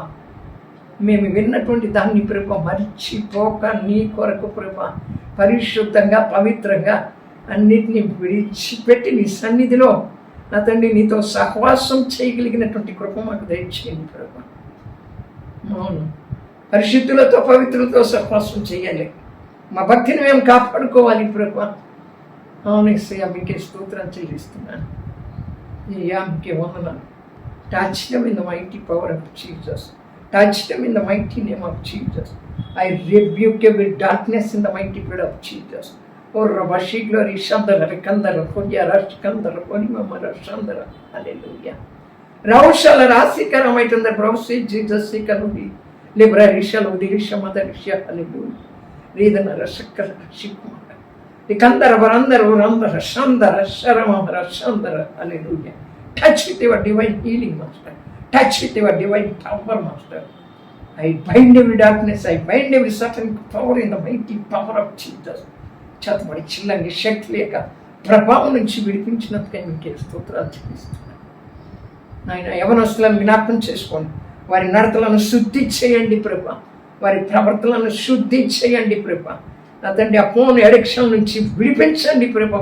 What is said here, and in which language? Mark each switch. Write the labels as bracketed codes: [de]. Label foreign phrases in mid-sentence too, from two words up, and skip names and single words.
[te] మేము విన్నటువంటి దాన్ని ప్రభు మర్చిపోక నీ కొరకు ప్రభు పరిశుద్ధంగా పవిత్రంగా అన్నిటినీ విడిచిపెట్టి నీ సన్నిధిలో నా తండ్రి నీతో సహవాసం చేయగలిగినటువంటి కృప మాకు దయచేయండి ప్రభు. అవును, పరిశుద్ధులతో పవిత్రులతో సహవాసం చేయాలి. మా భక్తిని మేము కాపాడుకోవాలి ప్రభు. అవును యేసయ్యా, మీకే స్తోత్రం చెల్లిస్తున్నాను. మీకే వందనాలు. [en] Touch them in the mighty power of Jesus. Touch them in the mighty name of Jesus. I rebuke every darkness in the mighty blood of Jesus. Oh, Rabashi glory, Shandara, Kandara, Kodia, Rashkandara, Kodimamara, Shandara. Hallelujah. Raushala, Rasikara, might on the browse, Jesus, Sikaludi, Libra, Rishal, Udirisha, Mother, Risha, hallelujah. Redana, Rashakara, Shikmaka. The Kandara, Varandara, Urandara, Shandara, Sharamamara, Shandara, hallelujah. Touch with your divine healing, Master. Touch with your divine power, Master. I bind every darkness. I bind every certain power in the mighty power of Jesus. Chatmadi chillangi shakti leka [te] ప్రభావం నుంచి విడిపించినందుకే మీకే స్తోత్రాలు చెల్లిస్తున్నాను. నాయన యవనస్తులను జ్ఞాపకం చేసుకోండి. వారి నడతలను శుద్ధి చేయండి ప్రభా. వారి ప్రవర్తనలను శుద్ధి చేయండి ప్రభా. నా తండ్రి ఆ [en] phone addiction [te] నుంచి విడిపించండి ప్రభా.